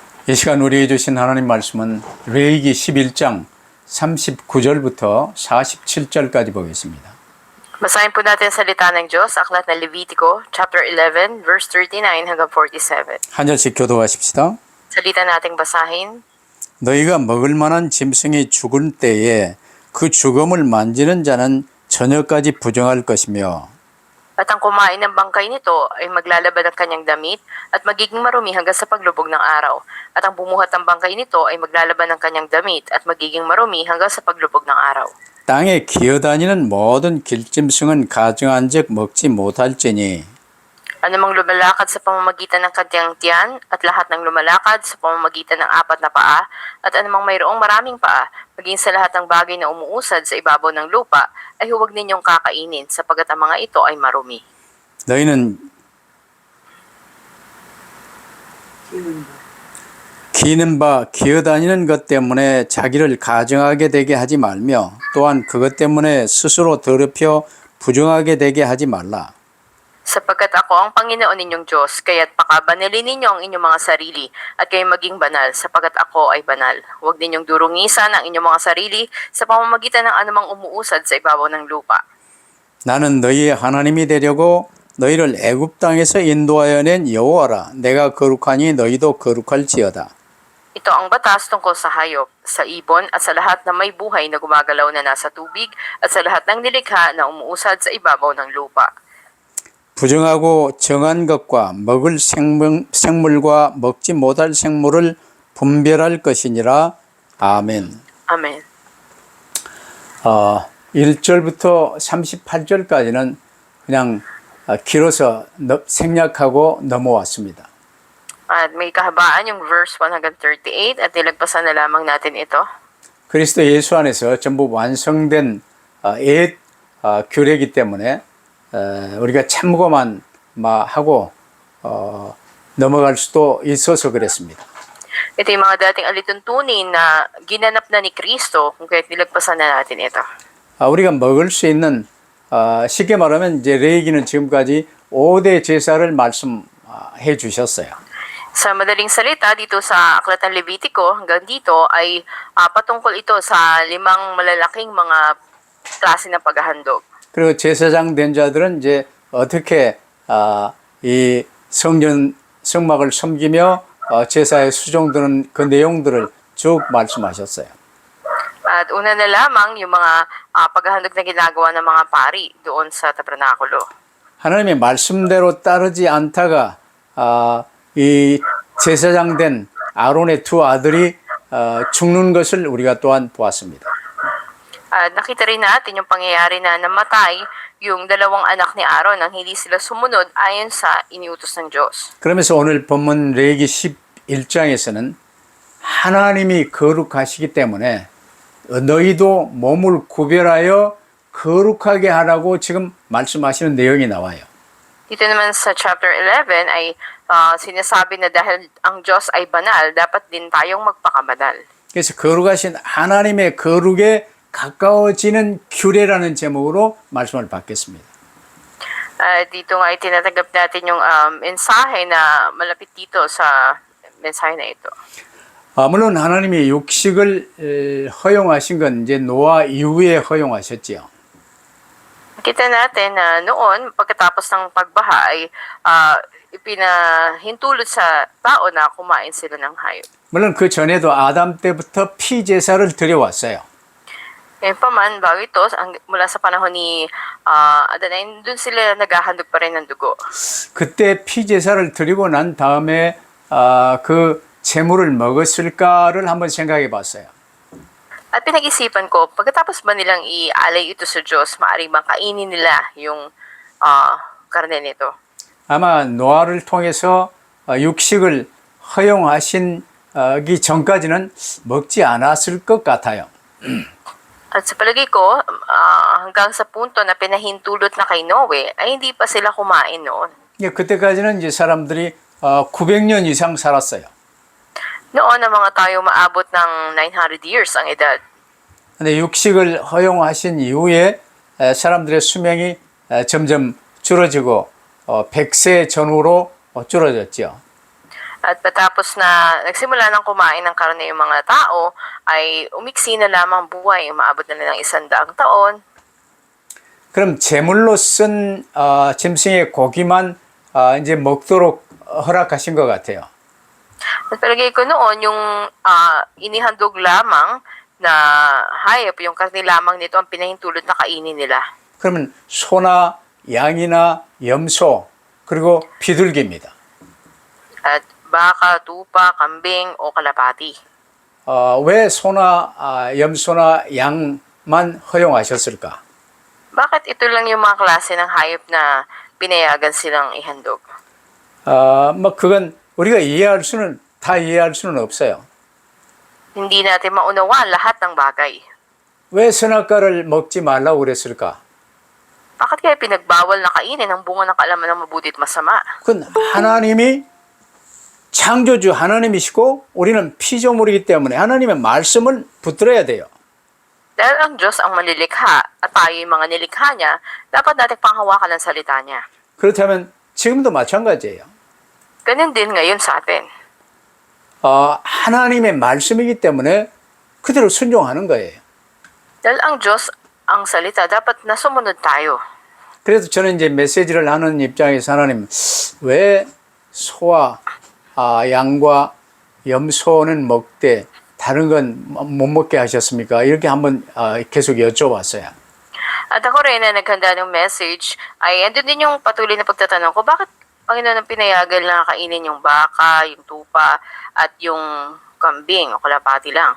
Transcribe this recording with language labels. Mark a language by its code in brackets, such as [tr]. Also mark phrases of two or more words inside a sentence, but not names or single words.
[ko] 이 시간 우리에게 주신 하나님 말씀은 레위기 11장 39절부터 47절까지 보겠습니다. [tl] Basahin po natin ang salita ng Diyos, aklat ng Levitico, chapter 11, verse 39 hanggang 47. [ko] 한 절씩 교도하십시다. [tl] Salita nating basahin. [ko] 너희가 먹을 만한 짐승이 죽을 때에 그 죽음을 만지는 자는 저녁까지 부정할 것이며 [tl] At ang kumain ng bangkay nito ay maglalabad ng kanyang damit at magiging marumi hanggang sa paglubog ng araw. At ang bumuhat ng bangkay nito ay maglalaban ng kanyang damit at magiging marumi hanggang sa paglubog ng araw. [ko] 땅에 기어다니는 모든 길짐승은 가증한 즉 먹지 못할지니 [tl] Anumang lumalakad sa pamamagitan ng kanyang tiyan at lahat ng lumalakad sa pamamagitan ng apat na paa at anumang mayroong maraming paa, maging sa lahat ng bagay na umuusad sa ibabaw ng lupa, ay huwag ninyong kakainin sapagkat ang mga ito ay marumi. [ko] 너희는 기는 바 기어다니는 것 때문에 자기를 가증하게 되게 하지 말며 또한 그것 때문에 스스로 더럽혀 부정하게 되게 하지 말라. [tl] Sapagkat ako ang Panginoon ninyong Diyos, kaya't pakabanalin ninyo ang inyong mga sarili at kayo maging banal, sapagkat ako ay banal. Huwag ninyong durungisan ang inyong mga sarili sa pamamagitan ng anumang umuusad sa ibabaw ng lupa. [ko] 나는 너희의 하나님이 되려고 너희를 애굽 땅에서 인도하여 낸 여호와라. 내가 거룩하니 너희도 거룩할지어다. [tl] Ito ang batas tungkol sa hayop, sa ibon at sa lahat na may buhay na gumagalaw na nasa tubig at sa lahat ng nilikha na umuusad sa ibabaw ng lupa. [ko] 부정하고 정한 것과 먹을 생물과 먹지 못할 생물을 분별할 것이니라. 아멘. [tl] Amen. [ko] 1절부터 38절까지는 그냥 길어서 생략하고 넘어왔습니다. [tl] At may kahabaan yung verse 1 hanggang 38 at nilagpasan na lamang natin ito. [ko] 그리스도 예수 안에서 전부 완성된 옛 규례이기 때문에 우리가 참고만 하고 넘어갈 수도 있어서 그랬습니다. [tl] Ito yung mga dating alituntunin na ginanap na ni Kristo kung kaya't nilagpasan na natin ito. [ko] 우리가 먹을 수 있는 쉽게 말하면 이제 레위기는 지금까지 5대 제사를 말씀해 주셨어요. [tl] Sa madaling salita, dito sa Aklat ng Levitico, hanggang dito ay patungkol ito sa 5 malalaking mga klase ng paghahandog. [ko] 그리고 제사장 된 자들은 이제 어떻게 이 성막을 섬기며 제사에 수종드는 그 내용들을 쭉 말씀하셨어요. [tl] At una na lamang yung mga paghahandog na ginagawa ng mga pari doon sa tabernakulo. [ko] 하나님의 말씀대로 따르지 않다가 이 제사장 된 아론의 두 아들이 죽는 것을 우리가 또한 보았습니다. [tl] Nakita rin natin yung pangyayari na namatay yung 2 anak ni Aaron nang hindi sila sumunod ayon sa iniutos ng Diyos. [ko] 그러면서 오늘 본문 레위기 11장에서는 하나님이 거룩하시기 때문에 너희도 몸을 구별하여 거룩하게 하라고 지금 말씀하시는 내용이 나와요. [tl] Dito naman sa chapter 11 ay sinasabi na dahil ang Diyos ay banal, dapat din tayong magpakabanal. [ko] 그래서 거룩하신 하나님의 거룩에 가까워지는 규례라는 제목으로 말씀을 받겠습니다. [tl] Dito nga itinatanggap natin yung mensahe na malapit dito sa mensahe na ito. [ko] 물론 하나님이 육식을 허용하신 건 이제 노아 이후에 허용하셨지요. [tl] Kita natin na noon, pagkatapos ng pagbaha ay ipinahintulot sa tao na kumain sila ng hayop. [ko] 물론 그 전에도 아담 때부터 피 제사를 드려왔어요. [tl] Ngayon pa man, bago ito, mula sa panahon ni Adan, ay doon sila naghahandog pa rin ng dugo. [ko] 그때 피 제사를 드리고 난 다음에 그 제물을 먹었을까를 한번 생각해 봤어요. [tl] At pinag-isipan ko, pagkatapos ba nilang ialay ito sa Diyos, maaari bang kainin nila yung karne nito? [ko] 아마 노아를 통해서 육식을 허용하시기 전까지는 먹지 않았을 것 같아요. [tl] At sa palagay ko, hanggang sa punto na pinahintulot na kay Noe, ay hindi pa sila kumain noon. [ko] 그때까지는 이제 사람들이 900년 이상 살았어요. [tl] Noon ang mga tayo maabot ng 900 years ang edad. [ko] 근데 육식을 허용하신 이후에 사람들의 수명이 점점 줄어지고 100세 전후로 줄어졌죠. [tl] At patapos na nagsimula ng kumain ng karne yung mga tao, ay umiksi na lamang buhay, umaabot na ng 100 taon. [ko] 그럼 제물로 쓴 짐승의 고기만 이제 먹도록 허락하신 것 같아요. [tl] At palagay ko noon, yung inihandog lamang na hayop, yung karne lamang nito ang pinahintulot na kainin nila. [ko] 그러면 소나 양이나 염소 그리고 비둘기입니다. [tl] At baka, tupa, kambing o kalapati. [ko] 왜 소나 염소나 양만 허용하셨을까? [tl] Bakit ito lang yung mga klase ng hayop na pinayagan silang ihandog? [ko] 뭐 그건 우리가 다 이해할 수는 없어요. [tl] Hindi natin maunawaan lahat ng bagay. [ko] 왜 선악과를 먹지 말라고 그랬을까? [tl] Bakit kaya pinagbawal na kainin ang bunga ng kaalaman ng mabuti at masama? [ko] 그건 하나님이 창조주 하나님이시고 우리는 피조물이기 때문에 하나님의 말씀을 붙들어야 돼요. [tl] Dahil ang Diyos ang manlilikha at tayo yung mga nilikha niya, dapat natin panghawakan ang salita niya. [ko] 그렇다면 지금도 마찬가지예요. [tl] Ganun din ngayon sa atin. [ko] 하나님의 말씀이기 때문에 그대로 순종하는 거예요. [tl] Dahil ang Diyos ang salita, dapat nasumunod tayo. [ko] 그래서 저는 이제 메시지를 하는 입장에서 하나님 왜 소와 양과 염소는 먹되 다른 건 못 먹게 하셨습니까? 이렇게 한번 계속 여쭤봤어요. [tl] At ako rin na naghanda ng message, ay andun din yung patuloy na pagtatanong ko, bakit Panginoon ang pinayagan na kainin yung baka, yung tupa, at yung kambing o kalapati lang?